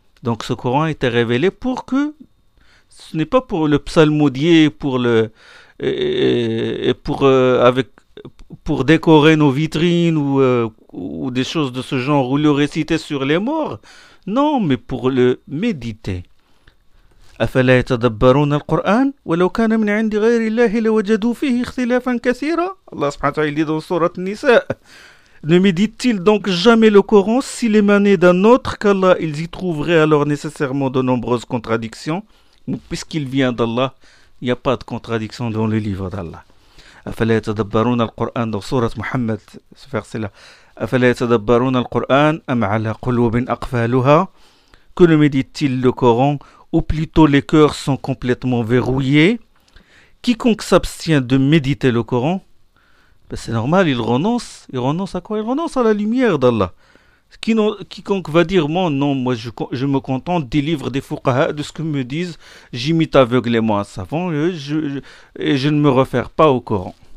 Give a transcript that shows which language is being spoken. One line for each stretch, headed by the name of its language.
French: Donc ce Coran a été révélé pour que ce n'est pas pour le psalmodier, pour le et pour avec pour décorer nos vitrines ou des choses de ce genre ou le réciter sur les morts. Non, mais pour le méditer.
Arabic: أفلا يتدبرون القرآن ولو كان من عند غير الله لوجدوا فيه اختلافا كثيرا. الله سبحانه وتعالى يقول في سورة النساء.
French: Ne médite-t-il donc jamais le Coran s'il émanait d'un autre qu'Allah, ils y trouveraient alors nécessairement de nombreuses contradictions. Puisqu'il vient d'Allah, il n'y a pas de contradiction dans le livre d'Allah.
Arabic: أفلا يتدبرون القرآن dans سورة محمد,
French: ce verset-là.
Arabic: أفلا يتدبرون القرآن أم على قلوب أقفالها.
French: Que ne médite-t-il le Coran? Ou plutôt les cœurs sont complètement verrouillés. Quiconque s'abstient de méditer le Coran, ben c'est normal, il renonce. Il renonce à quoi? Il renonce à la lumière d'Allah. Quiconque va dire, moi, non, moi je me contente des livres des fuqaha, de ce que me disent, j'imite aveuglément un savant et je ne me réfère pas au Coran.